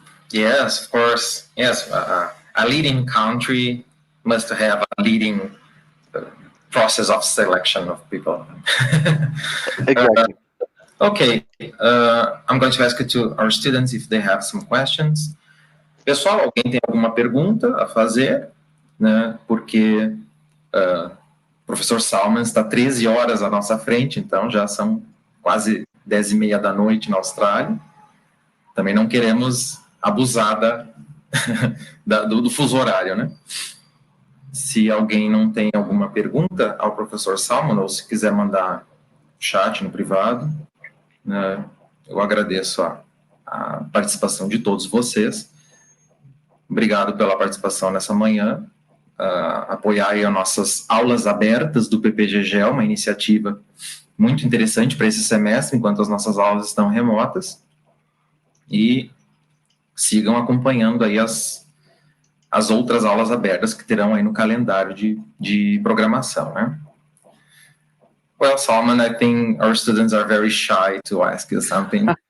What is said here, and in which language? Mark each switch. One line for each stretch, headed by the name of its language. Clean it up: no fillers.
English: Yes, of course. Yes, a leading country must have a leading process of selection of people. Exactly. Okay, I'm going to ask it to our students if they have some questions.
Portuguese: Pessoal, alguém tem alguma pergunta a fazer? Né? Porque o professor Salman está 13 horas à nossa frente, então já são quase 10:30 da noite na Austrália. Também não queremos abusar do fuso horário, né? Se alguém não tem alguma pergunta ao professor Salman, ou se quiser mandar chat no privado, né, eu agradeço a participação de todos vocês. Obrigado pela participação nessa manhã. Apoiar aí as nossas aulas abertas do PPGGEL, uma iniciativa muito interessante para esse semestre, enquanto as nossas aulas estão remotas. E sigam acompanhando aí as outras aulas abertas que terão aí no calendário de programação, né?
English: Well, Salman, I think our students are very shy to ask you something.